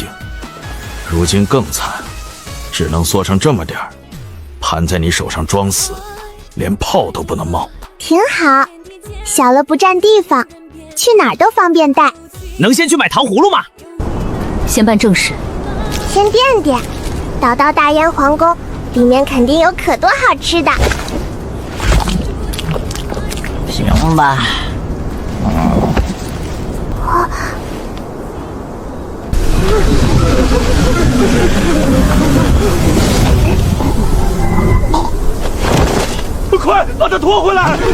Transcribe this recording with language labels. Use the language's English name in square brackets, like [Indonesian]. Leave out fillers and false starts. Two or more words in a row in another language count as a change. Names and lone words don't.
[Chinese] 如今更慘，只能縮成這麼點兒，盤在你手上裝死，連炮都不能冒。挺好，小了不佔地方，去哪兒都方便帶。能先去買糖葫蘆嗎？先辦正事。先墊墊，到大燕皇宮，裡面肯定有可多好吃的。行吧。快把他拖回來！